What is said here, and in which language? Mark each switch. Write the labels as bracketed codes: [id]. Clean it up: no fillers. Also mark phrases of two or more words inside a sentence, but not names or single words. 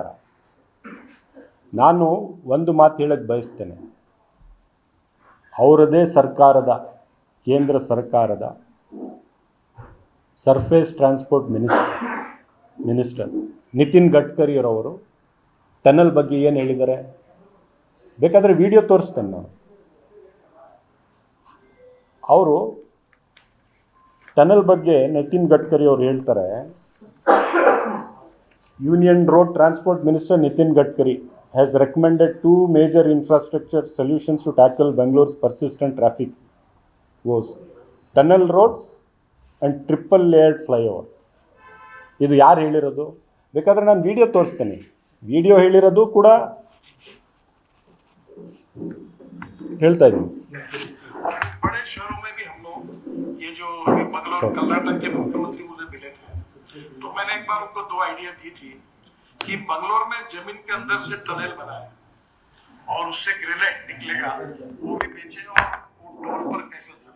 [kn] ನಾನು ಒಂದು ಮಾತು ಹೇಳಕ್ಕೆ ಬಯಸ್ತೇನೆ, ಅವರದೇ ಸರ್ಕಾರದ, ಕೇಂದ್ರ ಸರ್ಕಾರದ [en] surface transport minister [kn] ನಿತಿನ್ ಗಡ್ಕರಿಯರವರು ಟನಲ್ ಬಗ್ಗೆ ಏನು ಹೇಳಿದ್ದಾರೆ ಬೇಕಾದರೆ ವಿಡಿಯೋ ತೋರಿಸ್ತೇನೆ ನಾನು. ಅವರು ಟನಲ್ ಬಗ್ಗೆ ನಿತಿನ್ ಗಡ್ಕರಿ ಅವರು ಹೇಳ್ತಾರೆ, [en] Union Road Transport Minister ನಿತಿನ್ ಗಡ್ಕರಿ has recommended 2 major infrastructure solutions to tackle Bangalore's persistent traffic woes: tunnel roads and triple layered flyover. [kn] ಇದು ಯಾರು ಹೇಳಿರೋದು? ಬೇಕಾದರೆ ನಾನು ವಿಡಿಯೋ ತೋರಿಸ್ತೇನೆ. ವಿಡಿಯೋ ಹೇಳಿರೋದು ಕೂಡ ಹೇಳ್ತಾ ಇದ್ದೀನಿ. [hi] बड़े शहरों में भी हम लोग ये जो अभी बंगलौर कर्नाटक के मुख्यमंत्री मुझे मिले थे, तो मैंने एक बार उनको 2 आइडिया दी थी कि बंगलौर में जमीन के अंदर से टनल बनाए और उससे ग्रेनाइट निकलेगा, वो भी बेचे और वो टोल पर कैसे चला।